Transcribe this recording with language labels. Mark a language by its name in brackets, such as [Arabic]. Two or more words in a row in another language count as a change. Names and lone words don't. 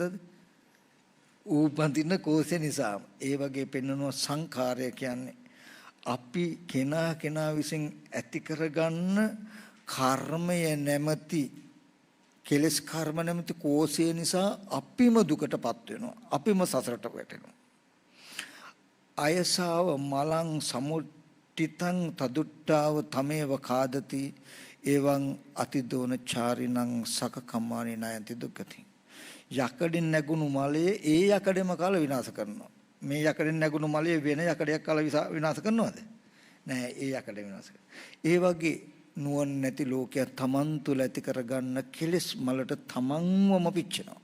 [Sinhala] ඌ බඳින කෝසේ නිසා. ඒ වගේ පෙන්වනවා සංඛාරය කියන්නේ අපි කෙනා විසින් ඇති කරගන්න කර්මය නැමැති කෙලස් කර්ම නැමැති කෝෂය නිසා අපිම දුකටපත් වෙනවා. අපිම සසරට වැටෙනවා. [Pali] අයසාව මලං සමුට්ඨිතං තදුට්ඨාව තමේව කාදති එවං අතිදෝන චාරිණං සකකම්මානි නයන්ති දුක්ඛති. [Sinhala] යකඩෙන් නැගුණු මලයේ ඒ යකඩෙම කාලා විනාශ කරනවා. මේ යකඩෙන් නැගුණු මලයේ වෙන යකඩයක් කාලා විනාශ කරනවද? නෑ, ඒ යකඩ විනාශ කරනවා. ඒ වගේ නුවණ නැති ලෝකයා තමන් තුළ ඇති කරගන්න කෙලෙස් මලට තමන්වම පිච්චෙනවා.